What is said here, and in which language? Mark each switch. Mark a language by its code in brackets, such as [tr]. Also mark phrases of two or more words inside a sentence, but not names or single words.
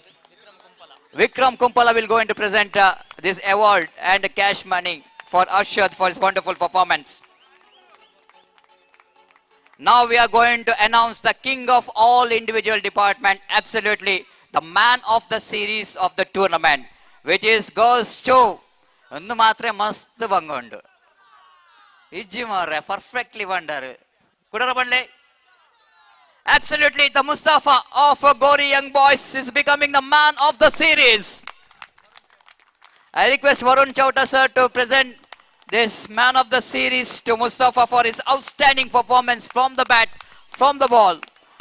[en] Vikram Kumpala will go in to present this award and cash money for Arshad for his wonderful performance. Now we are going to announce the king of all individual department, absolutely the man of the series of the tournament, which goes to [tcy] ಒಂದು ಮಾತ್ರ ಮಸ್ತ್ ಬಂಗೊಂಡು ಇಜ್ಜಿ ಮಾರ್ರೆ ಪರ್ಫೆಕ್ಟ್ಲಿ ಬಂಡಾರು ಕುಡರ ಬಂಡ್ಲೆ. [en] Absolutely, the Mustafa of Gori Young Boys is becoming the man of the series. I request Varun Chowta sir to present this man of the series to Mustafa for his outstanding performance from the bat, from the ball.